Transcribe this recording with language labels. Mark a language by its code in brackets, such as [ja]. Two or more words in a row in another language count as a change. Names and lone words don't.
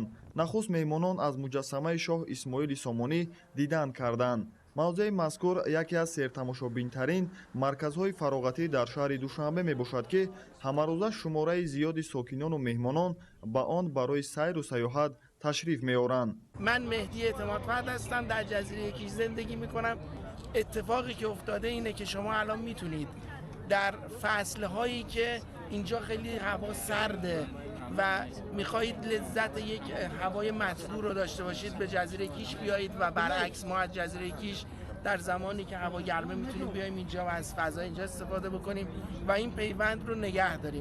[tg] нахуст меҳмонон аз муҷассамаи шоҳ исмоили сомонӣ дидан карданд. мавзеи мазкур яке аз сертамошобинтарин марказҳои фароғатӣ дар шаҳри душанбе мебошад ки ҳамарӯза шумораи зиёди сокинону меҳмонон ба он барои сайру саёҳат ташриф меоранд. [fa] من مهدی اعتمادفرد هستم، در جزیره کیش زندگی میکنم. اتفاقی که افتاده اینه که شما الان میتونید در فصلهایی که اینجا خیلی هوا سرده و میخواهید لذت یک هوای مطبوع رو داشته باشید به جزیره کیش بیایید و برعکس ما از جزیره کیش در زمانی که هوا گرمه میتونیم بیایم اینجا و از فضای اینجا استفاده بکنیم و این پیوند رو نگه داریم.